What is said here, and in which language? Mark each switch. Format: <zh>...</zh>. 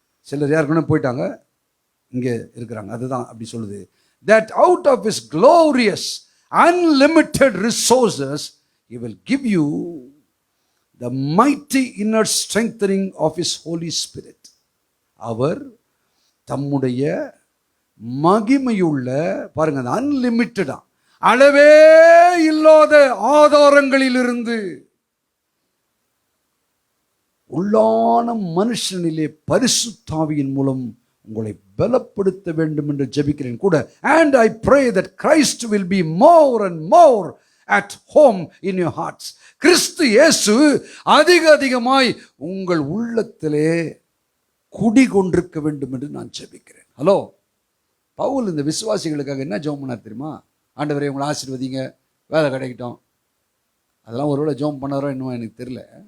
<ta>சிலர் யாருக்குன்னு போயிட்டாங்க, இங்கே இருக்கிறாங்க. அதுதான் அப்படி சொல்லுது.</ta> <en>That out of his glorious unlimited resources he will give you the mighty inner strengthening of his Holy Spirit.</en> <ta>அவர் தம்முடைய மகிமையுள்ள, பாருங்க, அன்லிமிட்டடா, அளவே இல்லாத ஆதாரங்களிலிருந்து உள்ளான மனுஷனிலே பரிசுத்தாவியின் மூலம் உங்களை பலப்படுத்த வேண்டும் என்று ஜெபிக்கிறேன் கூட.</ta> <en>And I pray that Christ will be more and more at home in your hearts.</en> <ta>கிறிஸ்து இயேசு அதிகமாய் உங்கள் உள்ளத்திலே குடிகொண்டிருக்க வேண்டும் என்று நான் ஜெபிக்கிறேன். ஹலோ, பவுல் இந்த விசுவாசிகளுக்காக என்ன ஜெபம் பண்ணார் தெரியுமா? ஆண்டவரே உங்களை ஆசீர்வதிங்க, வேலை கிடைக்கட்டும். அதெல்லாம் ஒருவேளை ஜெபம் பண்ணாரோ என்னவோ எனக்கு தெரியல.</ta>